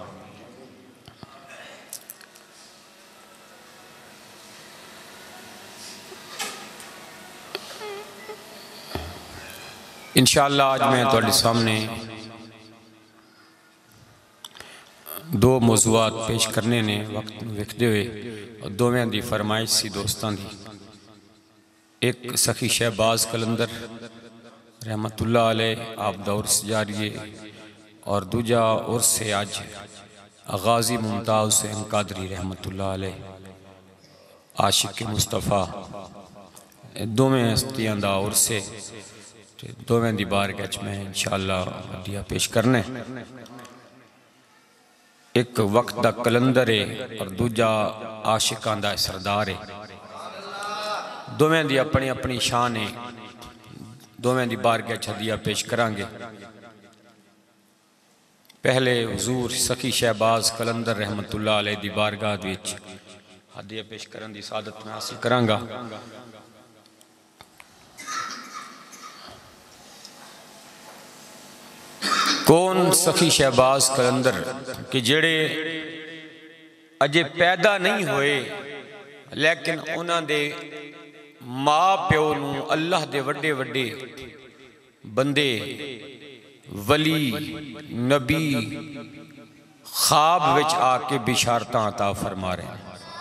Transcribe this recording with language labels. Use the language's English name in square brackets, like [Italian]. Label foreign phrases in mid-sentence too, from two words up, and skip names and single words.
[Punjabi] ان شاءاللہ اج میں تہاڈے سامنے دو موضوعات پیش کرنے نے وقت ویکھدے ہوئے، اور دوویں دی فرمائش سی دوستاں دی. اک سخی شہباز قلندر [Arabic] رحمة الله عليه [Punjabi] آپ دا عرس جاری ہے، اور دوجا عرس ہے اج غازی ممتاز حسین قادری [Arabic] رحمة الله عليه [Punjabi] عاشق مصطفیٰ. دوویں ہستیاں دا عرس ہے، دوویں دی بارگاہ چ میں ان شاءاللہ ہدیہ پیش کرنے. اک وقت دا قلندر ہے اور دوجا عاشقاں دا سردار ہے. دوویں دی اپنی اپنی شان ہے، دوویں دی بارگاہ چ ہدیہ پیش کرانگے. پہلے حضور سخی شہباز قلندر [Arabic] رحمة الله عليه [Punjabi] دی بارگاہ وچ ہدیہ پیش کرن دی سعادت میں حاصل کرانگا. کون سخی شہباز قلندر کہ جیہڑے اجے پیدا نہیں ہوئے، لیکن انہاں دے ماں پیو نوں اللہ دے وڈے وڈے بندے ولی نبی خواب وچ آکے بشارتاں عطا فرما رہے ہیں.